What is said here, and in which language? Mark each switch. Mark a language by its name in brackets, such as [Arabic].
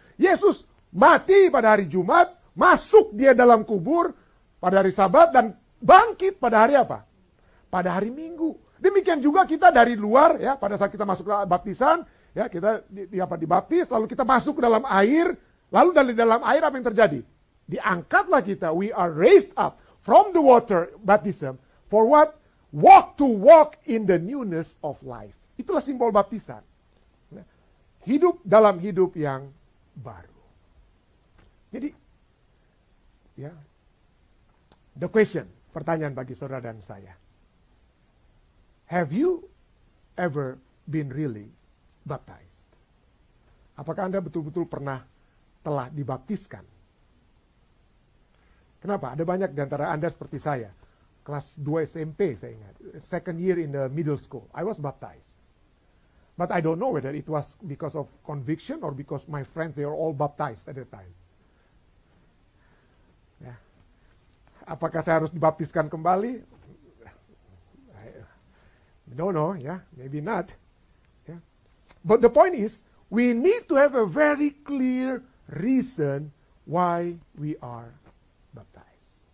[Indonesian] Yesus mati pada hari Jumat, masuk dia dalam kubur pada hari Sabat, dan bangkit pada hari apa? Pada hari Minggu. Demikian juga kita dari luar, ya, pada saat kita masuk ke baptisan, ya, kita dibaptis, lalu kita masuk ke dalam air, lalu dari dalam air apa yang terjadi? Diangkatlah kita, [English] we are raised up from the water baptism, for what? To walk in the newness of life. [Indonesian] Itulah simbol baptisan. Hidup dalam hidup yang baru. Jadi, ya, [English] the question, [Indonesian] pertanyaan bagi saudara dan saya. [English] Have you ever been really baptized? [Indonesian] Apakah Anda betul-betul telah dibaptiskan? Kenapa? Ada banyak di antara Anda seperti saya. Kelas 2 SMP saya ingat. [English] Second year in the middle school. I was baptized. But I don't know whether it was because of conviction or because my friends, they were all baptized at the time. Ya. [Indonesian] Apakah saya harus dibaptiskan kembali? [English] I don't know, ya, maybe not. Ya. But the point is, we need to have a very clear reason why we are baptized.